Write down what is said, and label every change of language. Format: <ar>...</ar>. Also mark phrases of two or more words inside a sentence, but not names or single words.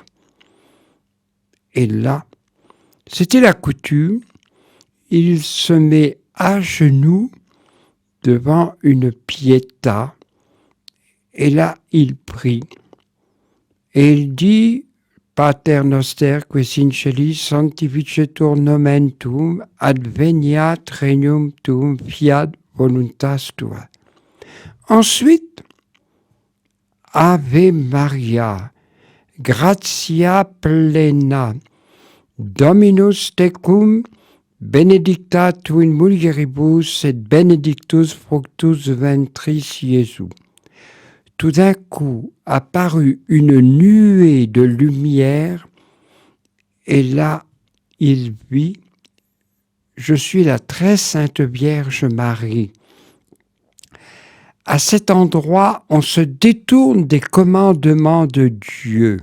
<fr>Et là, c'était la coutume, il se met à genoux devant une pietà et là il prie. Et il dit</fr> <la>« Pater noster qui in celis sanctificetur nomen tuum, adveniat regnum tuum, fiat voluntas tua ». Ensuite, Ave Maria, gratia plena, Dominus tecum, benedicta tu in mulieribus et benedictus fructus ventris Jésus.</la> <fr>Tout d'un coup apparut une nuée de lumière et là il vit « Je suis la très sainte Vierge Marie ». À cet endroit, on se détourne des commandements de Dieu.</fr>